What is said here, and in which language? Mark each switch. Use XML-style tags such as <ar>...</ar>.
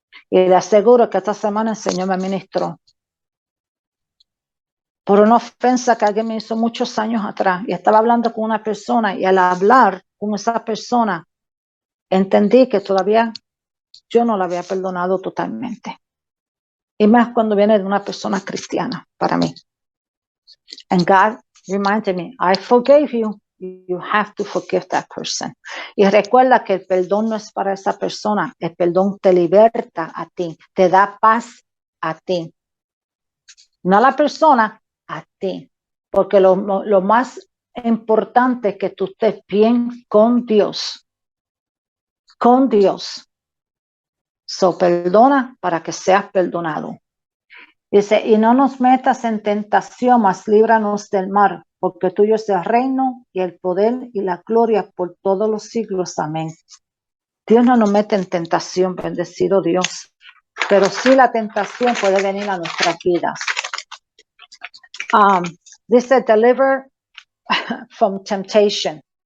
<es>Y le aseguro que esta semana el Señor me ministró por una ofensa que alguien me hizo muchos años atrás, y estaba hablando con una persona, y al hablar con esa persona entendí que todavía yo no la había perdonado totalmente, y más cuando viene de una persona cristiana para mí.</es> <en>And God reminded me, I forgave you, you have to forgive that person.</en> <es>Y recuerda que el perdón no es para esa persona, el perdón te liberta a ti, te da paz a ti, no a la persona, a ti, porque lo más importante es que tú estés bien con Dios, con Dios. So, perdona para que seas perdonado. Dice, y no nos metas en tentación, mas líbranos del mal, porque tuyo es el reino y el poder y la gloria por todos los siglos. Amén. Dios no nos mete en tentación, bendecido Dios. Pero sí la tentación puede venir a nuestras vidas. Dice,</es> <en>deliver from temptation.</en>